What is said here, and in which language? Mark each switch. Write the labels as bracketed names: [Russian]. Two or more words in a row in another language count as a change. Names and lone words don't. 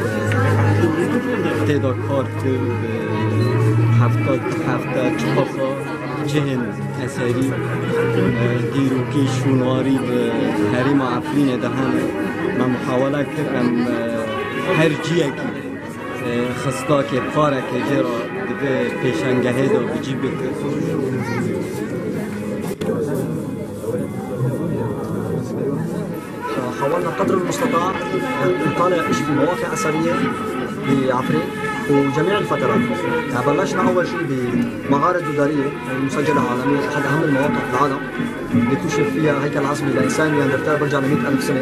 [Kurdish] têda kar kir hefta çiqaxa cihên eserî dîrokî şûnwarî bi herêma Efrînê de hene me muhawele kir em her ciyekî xistakê parekê jê ra dibe pêşangehê de bicî bikir. [Arabic] حاولنا قدر المستطاع نطالع في مواقع أثرية بعفرين وجميع الفترات. يعني بلشنا أول شيء بمعارض تجارية مسجلة عالمية، أحد أهم المواقع في العالم اللي اكتشف فيها هيكل عظمي لإنسان نياندرتال برجع ل 100,000 سنة.